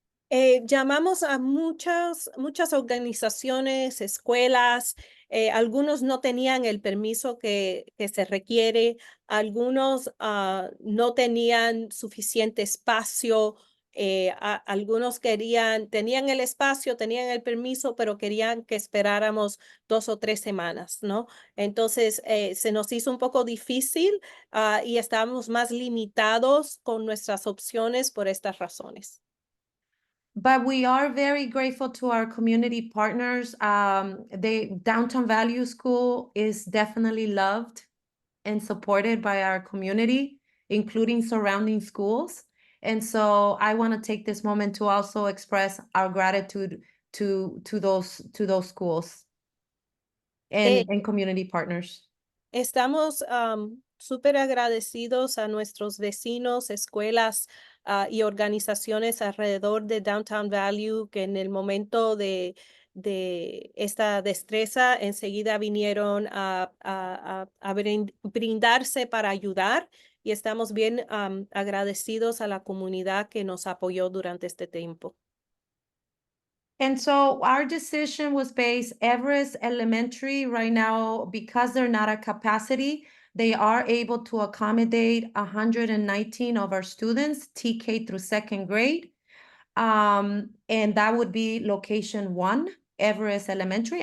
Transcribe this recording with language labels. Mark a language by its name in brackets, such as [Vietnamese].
[Spanish] Llamamos a muchas organizaciones, escuelas, algunos no tenían el permiso que se requiere, algunos no tenían suficiente espacio, algunos tenían el espacio, tenían el permiso, pero querían que esperáramos 2 o 3 semanas, ¿no? Entonces, se nos hizo un poco difícil y estábamos más limitados con nuestras opciones por estas razones. [English] But we are very grateful to our community partners. The Downtown Value School is definitely loved and supported by our community, including surrounding schools. And so I want to take this moment to also express our gratitude to those schools and community partners. [Spanish] Estamos súper agradecidos a nuestros vecinos, escuelas y organizaciones alrededor de Downtown Value que en el momento de esta destreza enseguida vinieron a brindarse para ayudar y estamos bien agradecidos a la comunidad que nos apoyó durante este tiempo. [English] And so our decision was based Everest Elementary right now, because they're not at capacity, they are able to accommodate 119 of our students, TK through second grade. And that would be location 1, Everest Elementary.